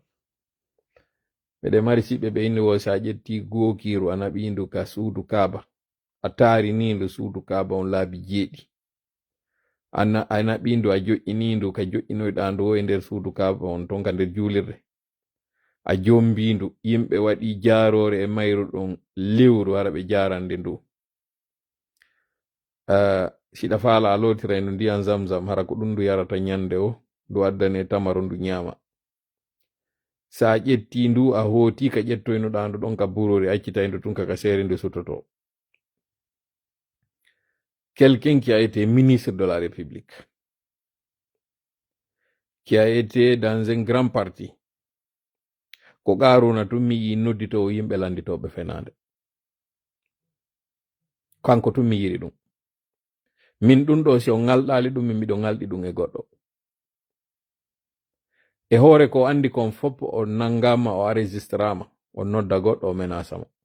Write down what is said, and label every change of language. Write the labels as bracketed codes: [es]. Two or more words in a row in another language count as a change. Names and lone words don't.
[ff] Ɓeɗe mari siɓe ɓe inni wo sa ƴetti gookiru a naɓindu ka suudu Kaaba a taarinindu suudu Kaaba on laabi 7 a naɓindu a joƴƴinindu ka joƴƴinoyɗandu o e nder suudu Kaaba on ton ka nder juulirde a jombindu yimɓe waɗi jaarore e mayru ɗum lewru wara ɓe jarande ndu siɗa faala a lotira ndu ndiyan zamzam hara ko ɗum ndu yarata nyande o ndu addane tamaro ndu ñaama. Sa ƴetti ndu a hooti ka ƴettoynoɗa ndu ɗon ka burori accitaydu tun kaka seere ndu sutoto. [fr] Quelqu'un qui a été ministre de la République, qui a été dans un grand parti, [ff] ko Karuna tum mi yi noddito yimɓe landitoɓe fenande kanko tum mi yiri ɗum. Min ɗum ɗo si o ngalɗali ɗum min miɗo ngalɗi ɗum e goɗɗo e hoore ko andi kon fop o nangama o enregistrama o nodda goɗɗo o menasama.